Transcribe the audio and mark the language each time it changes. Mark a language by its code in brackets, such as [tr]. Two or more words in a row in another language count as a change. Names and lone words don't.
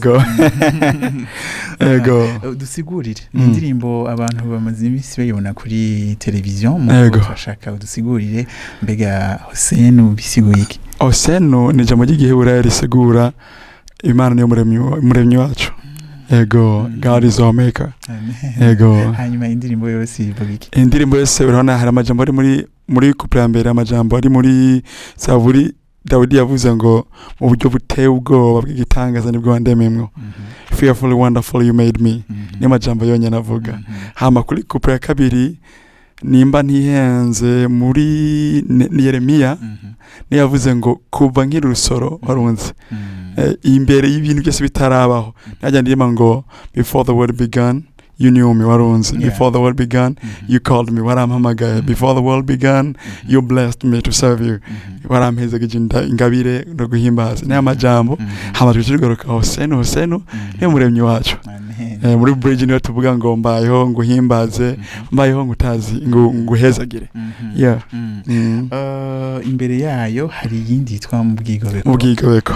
[rn] Ego. Dusigurire. Indirimbo abantu bamaze imisi bayibona kuri televizion mu bashaka udusigurire mbega Hosenu bisiguye iki? Hosenu ni jambo ry'igiheburayo risigura Imana niyo muremyi wacu. Ego, [en] God is our maker. [rn] Ego. Hanyuma indirimbo yose ivuga iki? Indirimbo yose urabona hari amajambo ari muri couple ya mbere, amajambo ari muri Zaburi Dawidi yavuze ngo mu buryo buteye ubwoba bw'igitangaza nibwo wandememwo. [en] Fearfully wonderful you made me. [rn] Ni amajambo yonyine avuga. Hama kuri couple ya kabiri nimba ntihenze muri Yeremiya ni yavuze ngo kuva nkiri rusoro warunze imbere y'ibintu byose bitarabaho najya ndima ngo [en] before the world began you knew me [rn] warunze [en] before the world began you called me [rn] warampamagaye [en] before the world began you blessed me to serve you [rn] warampezagije ingabire no guhimbaza ni amajambo hamajwe cyigoroka Hosenu ni muremyi wacu. Muri bridge niyo tuvuga ngo mbayeho nguhimbaze mbayeho ngutazi nguhezagire. Imbere yayo hari yindi yitwa Mubwigobeko.